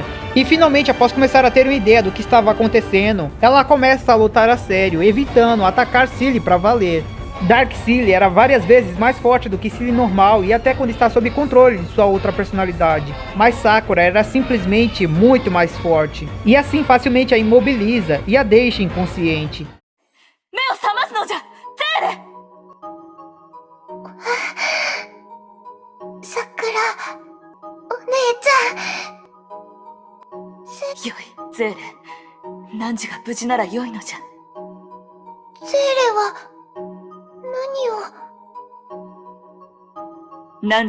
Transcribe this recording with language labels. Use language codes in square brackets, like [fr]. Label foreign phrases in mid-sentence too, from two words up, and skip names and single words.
[pt] E finalmente, após começar a ter uma ideia do que estava acontecendo, ela começa a lutar a sério, evitando atacar Seele para valer. Dark Seele era várias vezes mais forte do que Seele normal e até quando está sob controle de sua outra personalidade. Mas Sakura era simplesmente muito mais forte. E assim facilmente a imobiliza e a deixa inconsciente. [ja] 目を覚ますのじゃ、ゼーレ。桜、お姉ちゃん。よい、ゼーレ。汝が無事ならよいのじゃ。ゼーレは、何を。